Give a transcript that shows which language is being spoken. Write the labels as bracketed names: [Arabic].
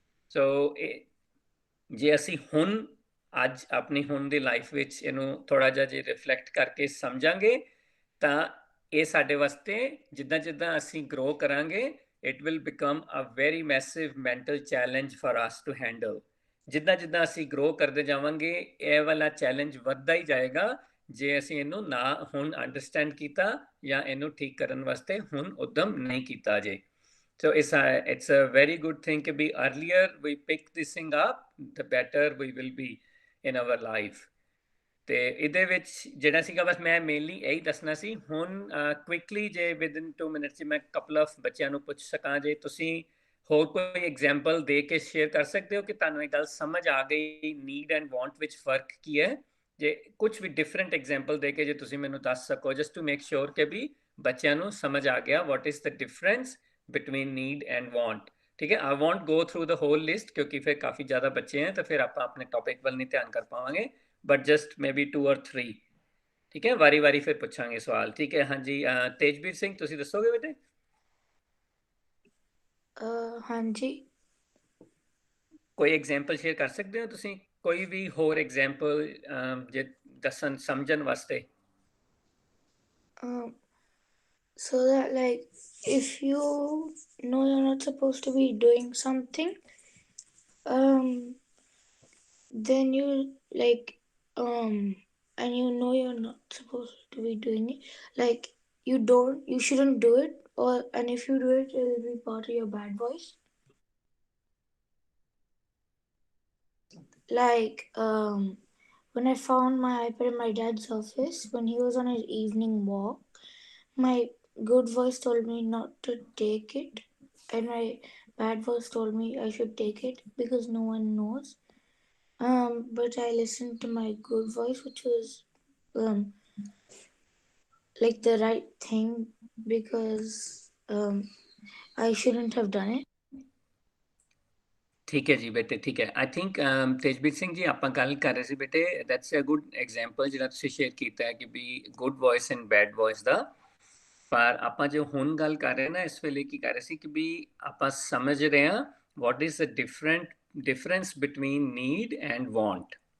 [Punjabi] ਸੋ ਜੇ ਅਸੀਂ ਹੁਣ ਅੱਜ ਆਪਣੀ ਹੁਣ ਦੀ ਲਾਈਫ ਵਿੱਚ ਇਹਨੂੰ ਥੋੜਾ ਜਿਹਾ ਜੇ ਰਿਫਲੈਕਟ ਕਰਕੇ ਸਮਝਾਂਗੇ ਤਾਂ ਇਹ ਸਾਡੇ ਵਾਸਤੇ ਜਿੱਦਾਂ ਜਿੱਦਾਂ ਅਸੀਂ ਗਰੋ ਕਰਾਂਗੇ [English] It will become a very massive mental challenge for us to handle. [Punjabi] ਜਿੱਦਾਂ ਜਿੱਦਾਂ ਅਸੀਂ ਗਰੋ ਕਰਦੇ ਜਾਵਾਂਗੇ ਇਹ ਵਾਲਾ ਚੈਲੰਜ ਵੱਧਦਾ ਹੀ ਜਾਏਗਾ ਜੇ ਅਸੀਂ ਇਹਨੂੰ ਨਾ ਹੁਣ ਅੰਡਰਸਟੈਂਡ ਕੀਤਾ ਜਾਂ ਇਹਨੂੰ ਠੀਕ ਕਰਨ ਵਾਸਤੇ ਹੁਣ ਉਦਮ ਨਹੀਂ ਕੀਤਾ ਜੇ। [English] So it's a very good thing to be earlier we pick this thing up, the better we will be in our life. [Punjabi] ਤੇ ਇਹਦੇ ਵਿੱਚ ਜਿਹੜਾ ਸੀਗਾ ਬਸ ਮੈਂ ਮੇਨਲੀ ਇਹੀ ਦੱਸਣਾ ਸੀ। ਹੁਣ ਕੁਇਕਲੀ ਜੇ ਵਿਦਨ 2 ਮਿੰਟਸ ਮੈਂ ਕਪਲ ਆਫ ਬੱਚਿਆਂ ਨੂੰ ਪੁੱਛ ਸਕਾਂ, ਜੇ ਤੁਸੀਂ ਹੋਰ ਕੋਈ ਐਗਜ਼ਾਮਪਲ ਦੇ ਕੇ ਸ਼ੇਅਰ ਕਰ ਸਕਦੇ ਹੋ ਕਿ ਤੁਹਾਨੂੰ ਇਹ ਗੱਲ ਸਮਝ ਆ ਗਈ ਨੀਡ ਐਂਡ ਵਾਂਟ ਵਿੱਚ ਫਰਕ ਕੀ ਹੈ। ਜੇ ਕੁਝ ਵੀ ਡਿਫਰੈਂਟ ਐਗਜ਼ਾਮਪਲ ਦੇ ਕੇ ਜੇ ਤੁਸੀਂ ਮੈਨੂੰ ਦੱਸ ਸਕੋ [English] just to make sure [Punjabi] ਕਿ ਵੀ ਬੱਚਿਆਂ ਨੂੰ ਸਮਝ ਆ ਗਿਆ [English] What is the difference between need and want. [Punjabi] ਠੀਕ ਹੈ, [English] I won't go through the whole list [Punjabi] ਕਿਉਂਕਿ ਫਿਰ ਕਾਫੀ ਜ਼ਿਆਦਾ ਬੱਚੇ [Hindi] हैं तो फिर आप अपने टॉपिक [Punjabi] ਵੱਲ ਨਹੀਂ ਧਿਆਨ ਕਰ ਪਾਵਾਂਗੇ, [English] But just maybe 2 or 3। [Punjabi] ठीक है, वारी वारी फिर पूछांगे सवाल। ठीक है, हाँ जी तेजवीर सिंह ਤੁਸੀਂ ਦੱਸੋਗੇ ਬੇਟੇ? ਹਾਂਜੀ। ਕੋਈ ਐਗਜ਼ਾਮਪਲ ਸ਼ੇਅਰ ਕਰ ਸਕਦੇ ਹੋ ਤੁਸੀਂ ਕੋਈ ਵੀ ਹੋਰ ਐਗਜ਼ਾਮਪਲ ਜੇ ਦੱਸਣ ਸਮਝਣ ਵਾਸਤੇ [English] So that like if you know you're not supposed to be doing something, then you like and you know you're not supposed to be doing it, like you shouldn't do it, or and if you do it, it will be part of your bad voice. Like when I found my iPad in my dad's office when he was on his evening walk, my good voice told me not to take it, and my bad voice told me I should take it because no one knows. But I listened to my good voice, which was like the right thing, because I shouldn't have done it. [Punjabi] ਠੀਕ ਹੈ ਜੀ ਬੇਟੇ ਠੀਕ ਹੈ I think ਤੇਜਬੀਰ Singh ji ਆਪਾਂ ਗੱਲ ਕਰ ਰਹੇ ਸੀ ਬੇਟੇ [English] that's a good example [Punjabi] ਜਿਹੜਾ ਤੁਸੀਂ ਸ਼ੇਅਰ ਕੀਤਾ ਹੈ ਕਿ ਵੀ good voice and bed voice ਦਾ ਪਰ ਆਪਾਂ ਜੋ ਹੁਣ ਗੱਲ ਕਰ ਰਹੇ ਨਾ ਇਸ ਵੇਲੇ ਕੀ ਕਰ ਰਹੇ ਸੀ ਕਿ ਵੀ ਆਪਾਂ ਸਮਝ ਰਹੇ ਹਾਂ [English] what is the difference between need and want